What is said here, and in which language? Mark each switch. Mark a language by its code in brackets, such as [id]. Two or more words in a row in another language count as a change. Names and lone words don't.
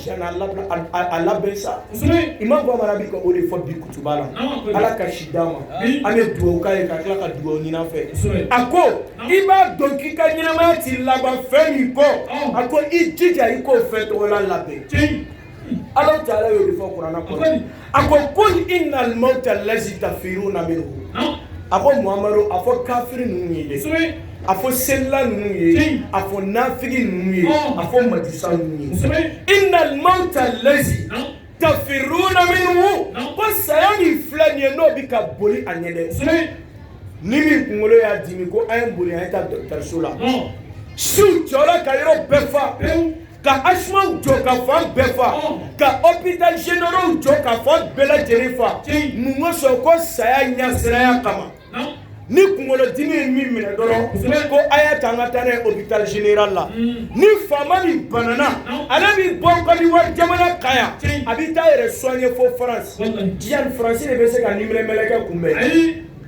[bm] a labɛn sa Imam Bamara bɛ ka o de fɔ bi kutuba la Ala ka si d'a ma an bɛ dugawu k'a ye ka tila ka dugawu ɲini a fɛ a ko i b'a dɔn k'i ka ɲɛnamaya ti laban fɛn min kɔ a ko i jija i k'o fɛn tɔgɔla labɛn Alahu Taala y'o de fɔ Kurana kɔnɔ a ko [ar] قل إن الموت الذي تفرون منه [bm] a ko Muhamadu a fɔ kafiri ninnu ye dɛ a fɔ selila ninnu ye a fɔ nafigi ninnu ye a fɔ majusa ninnu ye [ar] إن الموت الذي تفرون منه [bm] ko saya min filɛ nin ye n'o bɛ ka boli a ɲɛ dɛ ni min kunkolo y'a dimi ko an ye boli an ye taa dɔgɔtɔrɔso la siw jɔra ka yɔrɔ bɛɛ fa ka asumaw jɔ ka fan bɛɛ fa ka [fr] hôpital généraux [bm] jɔ ka fan bɛɛ lajɛlen fa mun ko sɔn ko saya ɲɛsiraya kama ni kunkolo dimi ye min minɛ dɔrɔn ko a y'a ta an ka taa n'a ye [fr] hôpital général [bm] la ni faama min banana ale bɛ bɔ Côte d'Ivoire jamana kan yan a bɛ taa yɛrɛ soigner fo France Tijani Faransi de bɛ se ka nimɛlɛmɛlɛkɛ kunbɛn